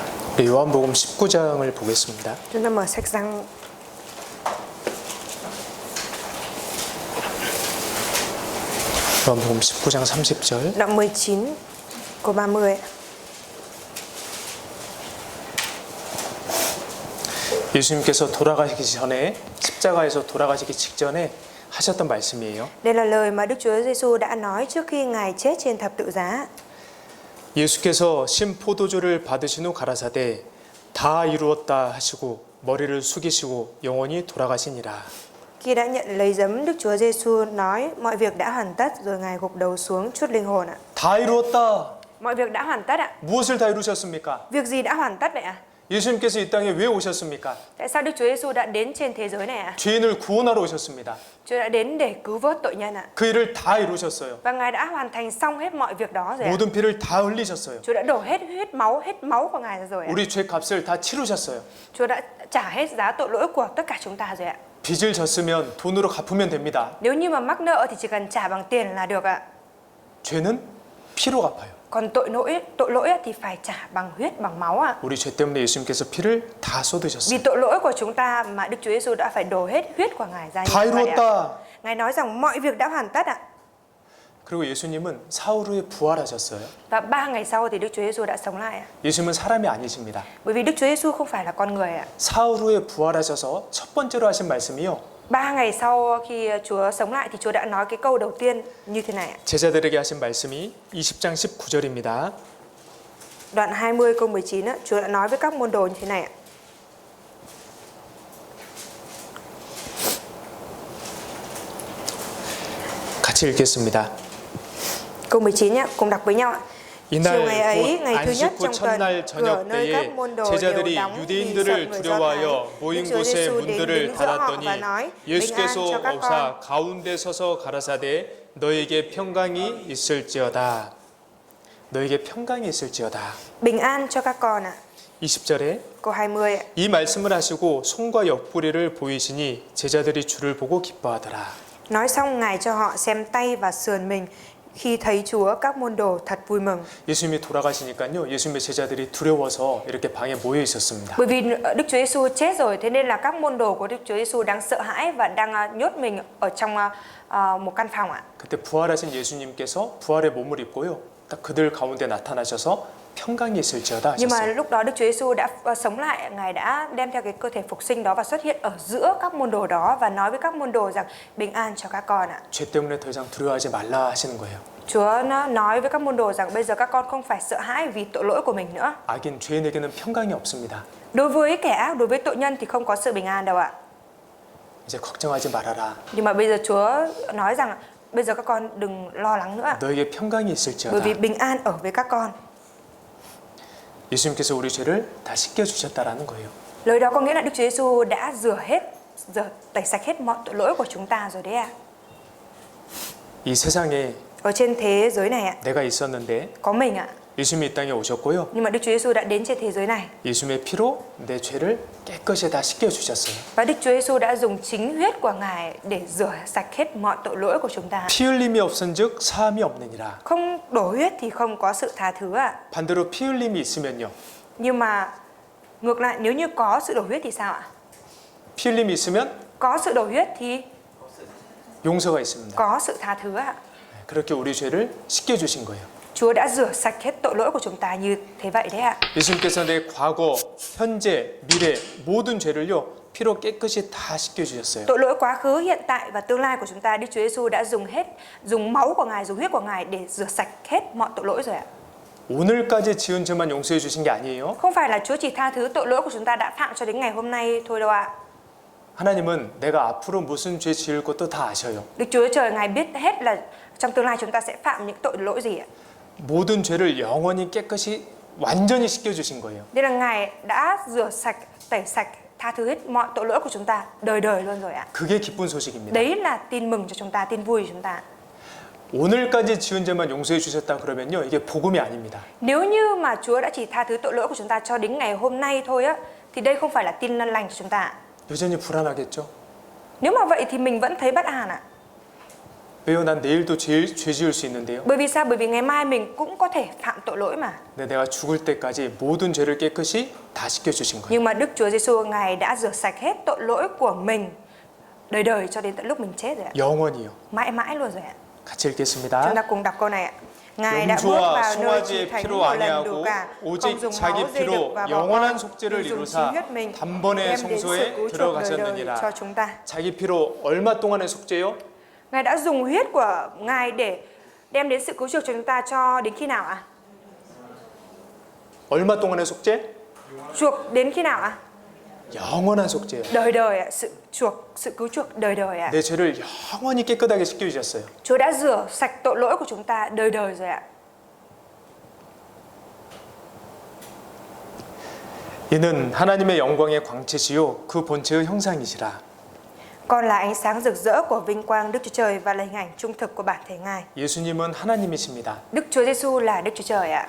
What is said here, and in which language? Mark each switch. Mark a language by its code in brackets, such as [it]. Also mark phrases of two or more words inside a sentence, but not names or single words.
[ko] 우리 요한복음 19장을 보겠습니다. [vi] Chúng ta mở sách Giăng [ko] 요한복음 19장 30절. [vi] đoạn 19 câu 30. [ko] 예수님께서 돌아가시기 전에 십자가에서 돌아가시기 직전에 하셨던 말씀이에요. [vi] Đây là lời mà Đức Chúa Giêsu đã nói trước khi Ngài chết trên thập tự giá. [ko] 예수께서 신 포도주를 받으신 후 가라사대 다 이루었다 하시고 머리를 숙이시고 영원히 돌아가시니라. [vi] Khi đã nhận lấy giấm, Đức Chúa Giêsu nói mọi việc đã hoàn tất, rồi Ngài gục đầu xuống trút linh hồn ạ. [ko] 다 이루었다. [vi] Mọi việc đã hoàn tất ạ. [ko] 무엇을 다 이루셨습니까? [vi] Việc gì đã hoàn tất vậy ạ? [ko] 예수님께서 이 땅에 왜 오셨습니까? [vi] Tại sao Đức Chúa Giêsu đã đến trên thế giới này ạ? [ko] 죄인을 구원하러 오셨습니다. [vi] Chúa đã đến để cứu vớt tội nhân ạ. [ko] 그 일을 다 이루셨어요. [vi] Và Ngài đã hoàn thành xong hết mọi việc đó rồi ạ. [ko] 모든 피를 다 흘리셨어요. [vi] Chúa đã đổ hết máu của Ngài ra rồi ạ. [ko] 우리 죄 값을 다 치르셨어요. [vi] Chúa đã trả hết giá tội lỗi của tất cả chúng ta rồi ạ. [ko] 빚을 졌으면 돈으로 갚으면 됩니다. [vi] Nếu như mà mắc nợ thì chỉ cần trả bằng tiền là được ạ. [ko] 죄는 피로 갚아요. [vi] Còn tội lỗi thì phải trả bằng huyết, bằng máu ạ. [ko] 우리 죄 때문에 예수님께서 피를 다 쏟으셨어요. [vi] Vì tội lỗi của chúng ta mà Đức Chúa Giêsu đã phải đổ hết huyết của Ngài ra như [ko] 다 [vi] vậy ạ. [ko] 이루었다. [vi] Ngài nói rằng mọi việc đã hoàn tất ạ. [ko] 그리고 예수님은 사흘 후에 부활하셨어요. [vi] Và 3 ngày sau thì Đức Chúa Giêsu đã sống lại ạ. [ko] 예수님은 사람이 아니십니다. [vi] Bởi vì Đức Chúa Giêsu không phải là con người ạ. [ko] 사흘 후에 부활하셔서 첫 번째로 하신 말씀이요. [vi] 3 ngày sau khi Chúa sống lại thì Chúa đã nói cái câu đầu tiên như thế này ạ. [ko] 제자들에게 하신 말씀이 20장 19절입니다. [vi] Đoạn 20 câu 19 á, Chúa đã nói với các môn đồ như thế này ạ. [ko] 같이 읽겠습니다. [vi] Câu 19 nhé, cùng đọc với nhau ạ. Chiều [ko] 이날 [vi] ngày ấy, [ko] 곧 [vi] ngày thứ nhất [ko] 안식 후 [vi] trong tuần, [ko] 첫날 [vi] cửa [ko] 저녁 [vi] nơi các [ko] 때에 [vi] môn đồ đều [ko] 제자들이 [vi] đóng vì sợ [ko] 유대인들을 [vi] người Do Thái. [ko] 두려워하여 모인 [vi] Đức Chúa [ko] 곳에 [vi] Giêsu đến [ko] 문들을 [vi] đứng giữa họ [ko] 닫았더니 [vi] và nói: Bình an [ko] 예수께서 [vi] cho các con. [ko] 오사 가운데 서서 가라사대 너에게 평강이 있을지어다. 너에게 평강이 있을지어다. [vi] Bình an cho các con ạ. [ko] 20절에 [vi] Câu 20 ạ. [ko] 이 말씀을 하시고 손과 옆구리를 보이시니 제자들이 주를 보고 기뻐하더라. [vi] Nói xong Ngài cho họ xem tay và sườn mình. Khi thấy Chúa, các môn đồ thật vui mừng. [ko] 예수님이 돌아가시니까요. 예수님의 제자들이 두려워서 이렇게 방에 모여 있었습니다. [vi] Bởi vì Đức Chúa Giêsu chết rồi, thế nên là các môn đồ của Đức Chúa Giêsu đang sợ hãi và đang nhốt mình ở trong một căn phòng ạ. [ko] 그때 부활하신 예수님께서 부활의 몸을 입고요. 딱 그들 가운데 나타나셔서 평강이 있을지어다 [vi] Nhưng mà [ko] 하셨어요. [vi] lúc đó Đức Chúa Giêsu đã sống lại, Ngài đã đem theo cái cơ thể phục sinh đó và xuất hiện ở giữa các môn đồ đó và nói với các môn đồ rằng bình an cho các con ạ. [ko] 죄 때문에 더 이상 두려워하지 말라 하시는 거예요. [vi] Chúa nó nói với các môn đồ rằng bây giờ các con không phải sợ hãi vì tội lỗi của mình nữa. [ko] 악인 죄인에게는 평강이 없습니다. [vi] Đối với kẻ ác, đối với tội nhân thì không có sự bình an đâu ạ. [ko] 이제 걱정하지 말아라. [vi] Nhưng mà bây giờ Chúa nói rằng bây giờ các con đừng lo lắng nữa. [ko] 너에게 평강이 [vi] Bởi [ko] 있을지어다. [vi] vì bình an ở với các con. [ko] 예수님께서 우리 죄를 다 씻겨 주셨다라는 거예요. [vi] Lời đó có nghĩa là Đức Chúa Giêsu đã tẩy sạch hết mọi tội lỗi của chúng ta rồi đấy ạ. [ko] 이 세상에 [vi] Ở trên thế giới này ạ, [ko] 내가 있었는데 [vi] có mình ạ. [ko] 예수님이 이 땅에 오셨고요. [vi] Nhưng mà Đức Chúa Giêsu đã đến trên thế giới này [ko] 예수님의 피로 내 죄를 깨끗이 다 씻겨 주셨어요. [vi] và Đức Chúa Giêsu đã dùng chính huyết của Ngài để rửa sạch hết mọi tội lỗi của chúng ta. [ko] 피 흘림이 없은즉 사함이 없느니라. [vi] Không đổ huyết thì không có sự tha thứ ạ. [ko] 반대로 피 흘림이 있으면요. [vi] Nhưng mà ngược lại, nếu như có sự đổ huyết thì sao ạ? [ko] 피 흘림이 있으면 [vi] Có sự đổ huyết thì [ko] 용서가 있습니다. [vi] có sự tha thứ ạ. [ko] 그렇게 우리 죄를 씻겨 주신 거예요. [vi] Chúa đã rửa sạch hết tội lỗi của chúng ta như thế vậy đấy ạ. [ko] 예수님께서 내 과거, 현재, 미래 모든 죄를요 피로 깨끗이 다 씻겨 주셨어요. [vi] Tội lỗi quá khứ, hiện tại và tương lai của chúng ta, Đức Chúa Giêsu đã dùng máu của Ngài, dùng huyết của Ngài để rửa sạch hết mọi tội lỗi rồi ạ. [ko] 오늘까지 지은 죄만 용서해 주신 게 아니에요. [vi] Không phải là Chúa chỉ tha thứ tội lỗi của chúng ta đã phạm cho đến ngày hôm nay thôi đâu ạ. [ko] 하나님은 내가 앞으로 무슨 죄 지을 것도 다 아셔요. [vi] Đức Chúa Trời Ngài biết hết là trong tương lai chúng ta sẽ phạm những tội lỗi gì ạ. [ko] 모든 죄를 영원히 깨끗이 완전히 씻겨 주신 거예요. [vi] Nên là Ngài đã rửa sạch, tẩy sạch, tha thứ hết mọi tội lỗi của chúng ta đời đời luôn rồi ạ. [ko] 그게 기쁜 소식입니다. [vi] Đấy là tin mừng cho chúng ta, tin vui cho chúng ta. [ko] 오늘까지 지은 죄만 용서해 주셨다 그러면요 이게 복음이 아닙니다. [vi] Nếu như mà Chúa đã chỉ tha thứ tội lỗi của chúng ta cho đến ngày hôm nay thôi á, thì đây không phải là tin lành cho chúng ta. [ko] 여전히 불안하겠죠. [vi] Nếu mà vậy thì mình vẫn thấy bất an ạ. [ko] 왜요? 난 내일도 죄 지을 수 있는데요. [vi] Bởi vì sao? Bởi vì ngày mai mình cũng có thể phạm tội lỗi mà. [ko] 근데 내가 죽을 때까지 모든 죄를 깨끗이 다 씻겨주신 거예요. [vi] Nhưng mà Đức Chúa Giêsu Ngài đã rửa sạch hết tội lỗi của mình đời đời cho đến tận lúc mình chết rồi ạ. [ko] 영원히요. [vi] Mãi mãi luôn rồi ạ. [ko] 같이 [vi] Chúng [ko] 읽겠습니다. [vi] ta cùng đọc câu này ạ. Ngài đã bước [ko] 염소와 [vi] vào nơi chỉ [ko] 송아지의 [vi] thánh [ko] 피로 [vi] một lần [ko] 아니하고 [vi] đủ cả, không [ko] 오직 [vi] dùng [ko] 자기 [vi] máu dê đực [ko] 피로 [vi] và bò [ko] 영원한 [vi] con, [ko] 속죄를 [vi] nhưng dùng [ko] 이루사 [vi] chính huyết mình [ko] 단번에 [vi] đem đến sự [ko] 성소에 [vi] cứu chuộc đời đời [ko] 들어가셨느니라. [vi] cho chúng ta. [ko] 자기 피로 얼마 동안의 속죄요? [vi] Ngài đã dùng huyết của Ngài để đem đến sự cứu chuộc cho chúng ta cho đến khi nào ạ? [ko] 얼마 동안의 속죄? [vi] Chuộc đến khi nào ạ? [ko] 영원한 속죄요. [vi] Đời đời ạ, sự cứu chuộc đời đời ạ. [ko] 내 죄를 영원히 깨끗하게 씻겨주셨어요. [vi] Chúa đã rửa sạch tội lỗi của chúng ta đời đời rồi ạ. [ko] 이는 하나님의 영광의 광채시요 그 본체의 형상이시라. [vi] Con là ánh sáng rực rỡ của vinh quang Đức Chúa Trời và là hình ảnh trung thực của bản thể Ngài. [ko] 예수님은 하나님이십니다. [vi] Đức Chúa Giêsu là Đức Chúa Trời ạ.